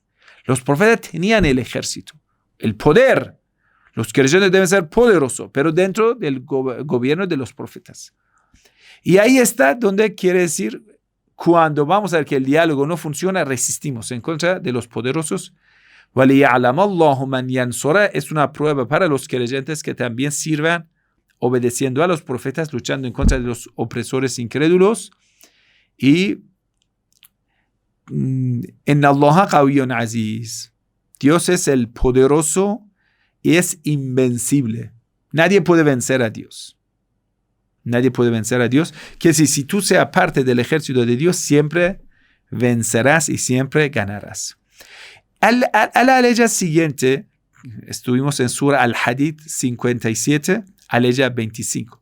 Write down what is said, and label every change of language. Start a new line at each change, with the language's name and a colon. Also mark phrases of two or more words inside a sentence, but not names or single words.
Spanish: Los profetas tenían el ejército, el poder. Los creyentes deben ser poderosos, pero dentro del gobierno de los profetas. Y ahí está donde quiere decir, cuando vamos a ver que el diálogo no funciona, resistimos en contra de los poderosos.
Arabic: وَلِيَعْلَمَ اللَّهُ مَنْ يَنْصُرَهُ,
Spanish: es una prueba para los creyentes que también sirvan obedeciendo a los profetas, luchando en contra de los opresores incrédulos. Y en
Arabic: الله قوي عزيز,
Spanish: Dios es el poderoso y es invencible. Nadie puede vencer a Dios. Nadie puede vencer a Dios. Que si tú seas parte del ejército de Dios, siempre vencerás y siempre ganarás. A la ley siguiente, estuvimos en Surah Al-Hadid 57, a ley 25.